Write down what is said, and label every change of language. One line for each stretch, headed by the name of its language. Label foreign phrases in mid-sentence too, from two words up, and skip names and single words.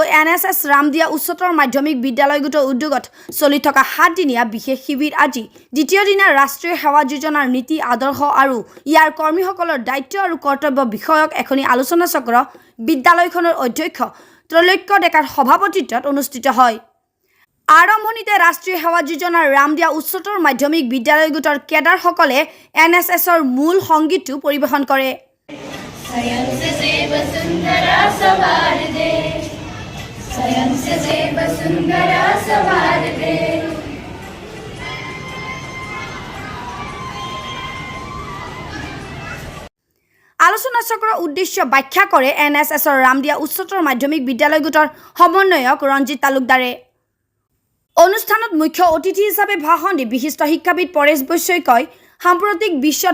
Assamese: NSS ৰামদিয়া উচ্চতৰ মাধ্যমিক বিদ্যালয় গোটৰ উদ্যোগত চলি থকা 7 দিনীয়া বিশেষ শিবিৰ আজি দ্বিতীয় দিনা ৰাষ্ট্ৰীয় সেৱা যোজনাৰ নীতি আদৰ্শ আৰু ইয়াৰ কৰ্মীসকলৰ দায়িত্ব আৰু কৰ্তব্য বিষয়ক এখনি আলোচনা চক্ৰ বিদ্যালয়খনৰ অধ্যক্ষ ত্ৰৈলোক্য ডেকাৰ সভাপতিত্বত অনুষ্ঠিত হয় আৰম্ভণিতে ৰাষ্ট্ৰীয় সেৱা যোজনাৰ ৰামদিয়া উচ্চতৰ মাধ্যমিক বিদ্যালয় গোটৰ কেডাৰসকলে NSSৰ মূল সংগীতটো পৰিৱেশন কৰে स्वयं सेव सुंदरा सवार दे स्वयं सेव सुंदरा सवार दे আলোচনা চক্ৰৰ উদ্দেশ্য ব্যাখ্যা কৰে NSSৰ ৰামদিয়া উচ্চতৰ মাধ্যমিক বিদ্যালয় গোটৰ সমন্বয়ক ৰঞ্জিত তালুকদাৰে অনুষ্ঠানত মুখ্য অতিথি হিচাপে ভাষণ দি বিশিষ্ট শিক্ষাবিদ পৰেশ বৈশ্যই কয় সাম্প্ৰতিক বিশ্বত